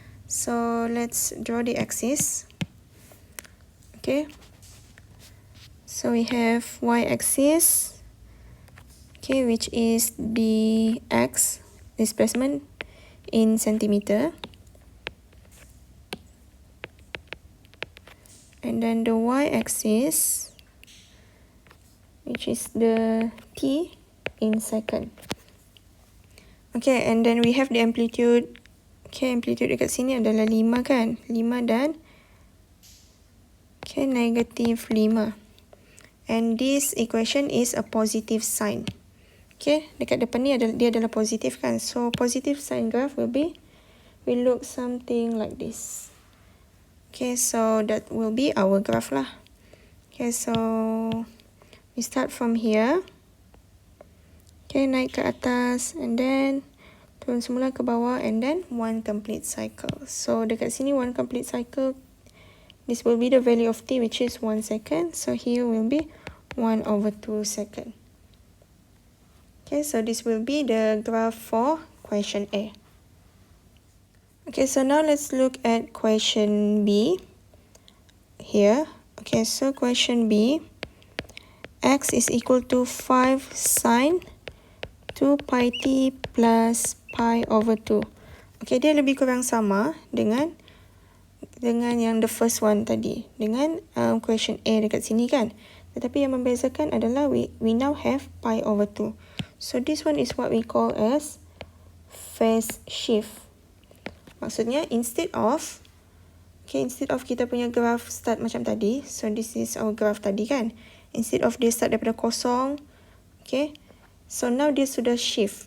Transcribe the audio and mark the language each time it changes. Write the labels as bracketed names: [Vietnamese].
[English] So let's draw the axis. Okay, so we have y-axis, okay, which is the x displacement in centimeter, and then the y-axis, which is the t in second. Okay, and then we have the amplitude. [Malay] Okay, amplitude dekat sini adalah 5 kan? 5 dan okay, negative 5. [English] And this equation is a positive sign. [Malay] Okay, dekat depan ni dia adalah positif kan? [English] So positive sign graph will look something like this. Okay, so that will be our graph lah. Okay, so we start from here. Okay, [Malay] naik ke atas [English] and then [Malay] turun semula ke bawah [English] and then one complete cycle. So [Malay] dekat sini [English] one complete cycle, this will be the value of t, which is 1 second. So here will be 1/2 second. Okay, so this will be the graph for question A. Okay, so now let's look at question B here. Okay, so question B, x is equal to 5 sine 2 pi t plus pi over 2. [Malay] Okay, dia lebih kurang sama dengan yang [English] the first one [Malay] tadi, dengan question A dekat sini kan. Tetapi yang membezakan adalah [English] we now have pi over 2. So this one is what we call as phase shift. Maksudnya instead of [Malay] kita punya [English] graph start [Malay] macam tadi, [English] so this is our graph [Malay] tadi kan. [English] Instead of [Malay] dia [English] start [Malay] daripada kosong, [English] okay, so now [Malay] dia sudah [English] shift.